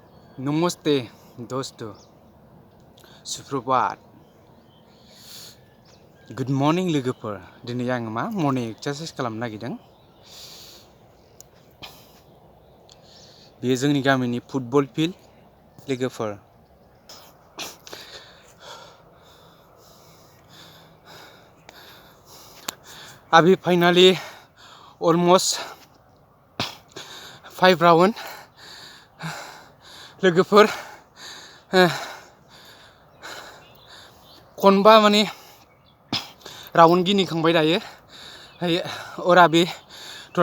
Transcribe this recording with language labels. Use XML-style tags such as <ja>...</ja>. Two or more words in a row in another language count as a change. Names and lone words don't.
<hi>नमस्ते दोस्तों सुप्रभात</hi> <en>good morning</en> <brx>लोगोफोर दिनै आङो</brx> <en>morning exercise</en> <brx>खालामनो नागिरदों बेयो जोंनि गामिनि</brx> <en>football field</en> <brx>लोगोफोर</brx> <en>I've finally almost</en> <brx>5 round लोगोफोर खनबा माने राउंड गिनिखांबाय दायो</brx> <hi>और अभी थोड़ा</hi>